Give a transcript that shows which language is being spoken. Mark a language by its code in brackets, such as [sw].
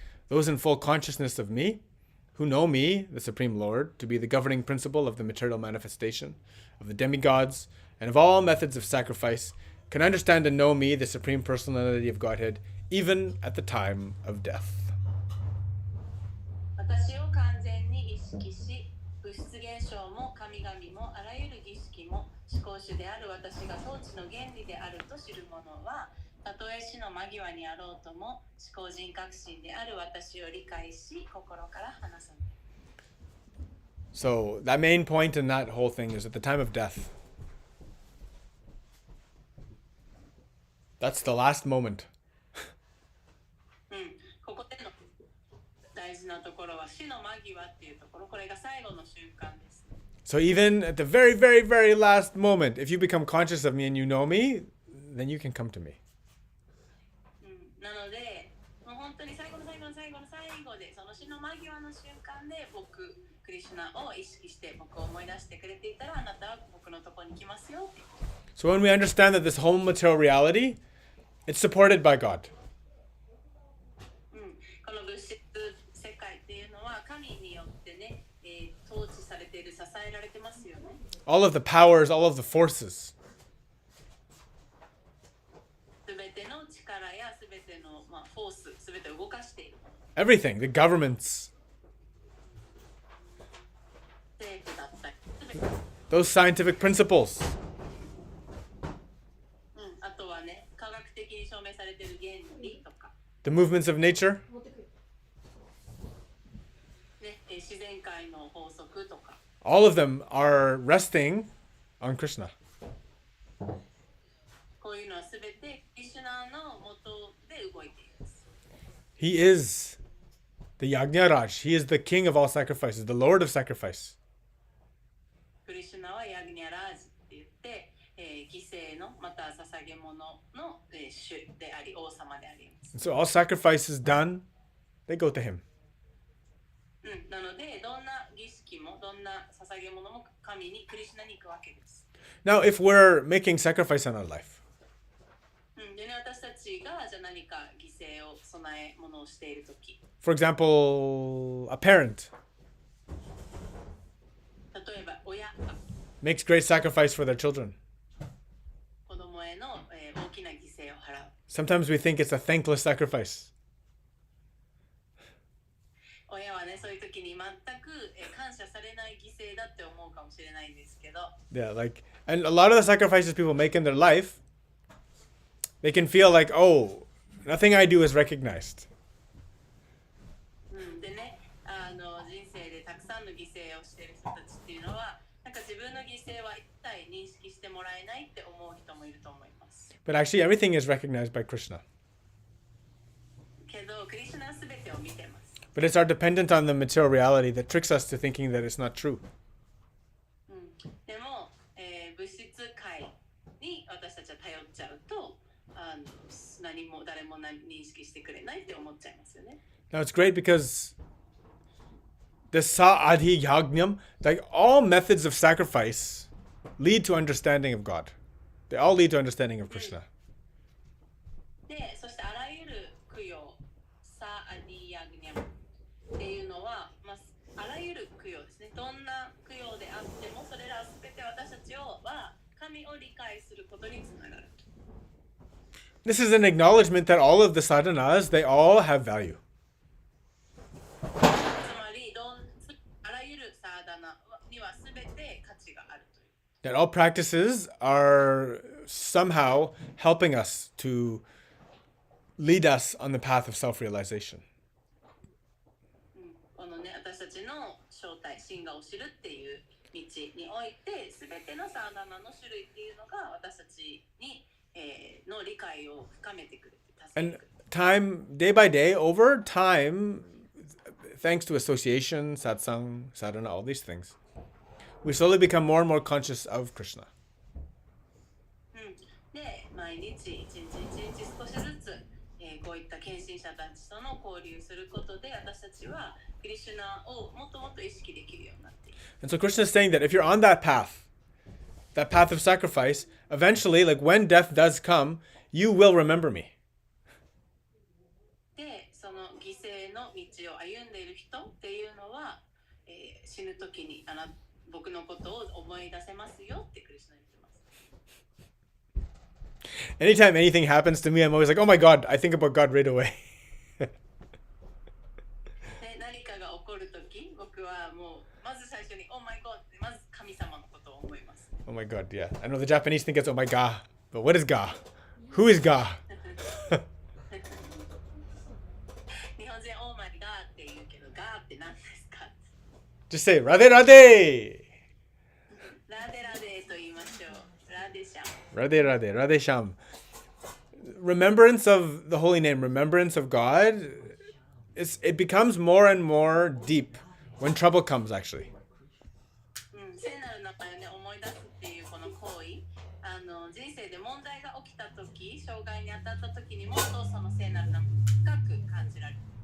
[en] Those in full consciousness of me, who know me, the Supreme Lord, to be the governing principle of the material manifestation, of the demigods, and of all methods of sacrifice, can understand and know me, the Supreme Personality of Godhead, even at the time of death. [ja] 私を完全に意識し、物質現象も神々もあらゆる儀式も思考主である私が統治の原理であると知る者は、たとえ死の間際にあろうとも、思考人格心である私を理解し、心から話さない。 [en] So that main point in that whole thing is at the time of death. That's the last moment. [ja] ここでの大事なところは死の間際っていうところ、これが最後の瞬間です。 [en] So even at the very, very, very last moment, if you become conscious of me and you know me, then you can come to me. [ja] なので、もう本当に最後の最後の最後の最後で、その死の間際の瞬間で僕、クリシュナを意識して僕を思い出してくれていたら、あなたは僕のところに来ますよって。 [en] So when we understand that this whole material reality, it's supported by God. [ja] この物質世界っていうのは神によってね、統治されている、支えられてますよね。 [en] All of the powers, all of the forces. [ja] すべての力やすべての、フォース、すべてを動かしている。 [en] Everything, the governments, [ja] 政府だったり、すべて。 [en] those scientific principles. [ja] あとはね、科学的に証明されている原理とか、 [en] The movements of nature. [ja] ね、自然界の法則とか。 [en] All of them are resting on Krishna. [ja] こういうのはすべてクリシュナの元で動いています。 [en] He is the Yajnaraj. He is the king of all sacrifices, the lord of sacrifice. [ja] クリシュナはヤグニャラージって言って、犠牲のまた捧げ物の、主であり王様であります。 [en] So all sacrifices done, they go to him. [ja] なのでどんな儀式もどんな捧げ物も神にクリシュナに行くわけです。 [en] Now, if we're making sacrifice in our life, [ja] でね、私たちがじゃあ何か犠牲を備え物をしているとき、 [en] for example, a parent [ja] 例えば親が [en] makes great sacrifice for their children. [ja] 子供への、大きな犠牲を払う。 [en] Sometimes we think it's a thankless sacrifice. [ja] 親はね、そういう時に全く、感謝されない犠牲だって思うかもしれないんですけど、 [en] Yeah, like, and a lot of the sacrifices people make in their life, they can feel like, oh, nothing I do is recognized. [ja] でね、人生でたくさんの犠牲をしている人たちっていうのは、なんか自分の犠牲は一切認識してもらえないって思う人もいると思います。 [en] But actually, everything is recognized by Krishna. [ja] けど、クリシュナは全てを見てます。 [en] But it's our dependence on the material reality that tricks us to thinking that it's not true. [ja] でも、物質界に私たちは頼っちゃうと、何も誰も認識してくれないって思っちゃいますよね。 [en] Now, it's great because the Sa'adhi Yajnam, like all methods of sacrifice, lead to understanding of God. They all lead to understanding of Krishna. [ja] で、そしてあらゆる供養、サアディヤグニャムっていうのは、あらゆる供養ですね。どんな供養であっても、それらすべて私たちは神を理解することにつながる。 [en] This is an acknowledgement that all of the sadhanas, they all have value. [ja] つまり、あらゆるサーダナにはすべて価値があるという。 [en] That all practices are somehow helping us to lead us on the path of self-realization. [ja] このね、私たちの正体、真我を知るっていう道において、すべてのサーダナの種類っていうのが私たちに、の理解を深めてくれて、助けて [en] And [ja] くれる。 [en] time, day by day, over time, thanks to association, satsang, sadhana, all these things, we slowly become more and more conscious of Krishna. [ja] で、毎日一日一日少しずつ、こういった献身者たちとの交流することで、私たちはクリシュナをもっともっと意識できるようになっている。 [en] And so Krishna is saying that if you're on that path of sacrifice, eventually, like when death does come, you will remember me. [ja] で、その犠牲の道を歩んでいる人っていうのは、死ぬ時に僕のことを思い出せますよってクリシュナ言ってます。 [en] Anytime anything happens to me, I'm always like, oh my God, I think about God right away. [ja] で、何かが起こる時、僕はもうまず最初に [en] Oh my God [ja] ってまず神様のことを思います。 [en] Oh my God, yeah. I know the Japanese think it's oh my God, but what is God? Who is God? [ja] 日本人オーマイガーって言うけど、ガーって何ですか？ [en] Just say Radhe Radhe. [ja] ラデラデと言いましょう。ラデシャン。 [en] Radhe Radhe, Radhe Sham. Remembrance of the holy name, remembrance of God, it becomes more and more deep when trouble comes, actually. [ja] 聖なる名前をね、思い出すっていうこの行為、人生で問題が起きたとき、障害に当たったときにもっとその聖なる名前を深く感じられる。